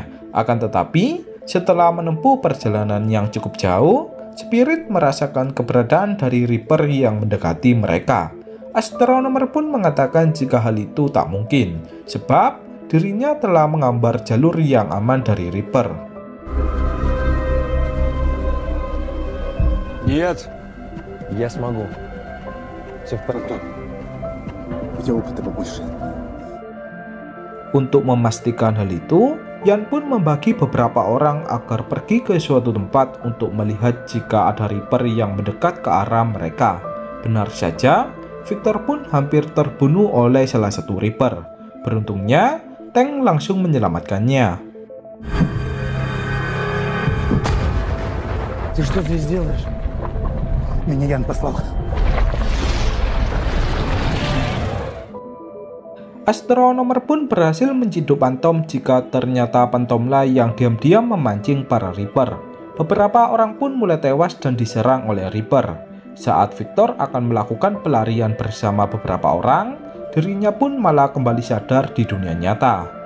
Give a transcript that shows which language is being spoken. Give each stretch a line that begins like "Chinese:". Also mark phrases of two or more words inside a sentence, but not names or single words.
Indonesian: Akan tetapi, setelah menempuh perjalanan yang cukup jauh, Spirit merasakan keberadaan dari Reaper yang mendekati mereka. Astronomer pun mengatakan jika hal itu tak mungkin, sebab dirinya telah menggambar jalur yang aman dari Reaper.
Russian: Нет. Я смогу. Все в порядке. Где опыта побольше?
Indonesian: Untuk memastikan hal itu, Yan pun membagi beberapa orang agar pergi ke suatu tempat untuk melihat jika ada Reaper yang mendekat ke arah mereka. Benar saja, Victor pun hampir terbunuh oleh salah satu Reaper. Beruntungnya, Tank langsung menyelamatkannya.
Russian: Ты что здесь делаешь? Меня Ян послал.
Indonesian: Astronomer pun berhasil menciduk Phantom jika ternyata Phantomlah yang diam-diam memancing para Reaper. Beberapa orang pun mulai tewas dan diserang oleh Reaper. Saat Victor akan melakukan pelarian bersama beberapa orang, dirinya pun malah kembali sadar di dunia nyata.